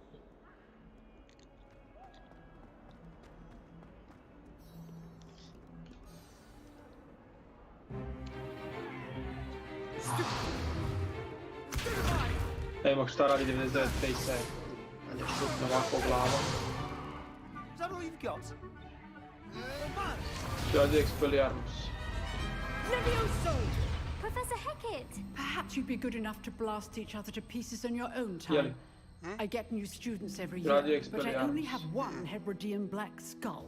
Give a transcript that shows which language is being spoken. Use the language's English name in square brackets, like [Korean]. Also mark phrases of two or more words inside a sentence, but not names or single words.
[Croatian] Evo šta radi 99 face kad je šutno ovako glavom. [English] Is that all you've got? [Croatian] Radi Expelliarmus. [English] Levioso! Professor Hecat! Perhaps you'd be good enough to blast each other to pieces in your own time. I get new students every year, but I only have one Hebridean black skull.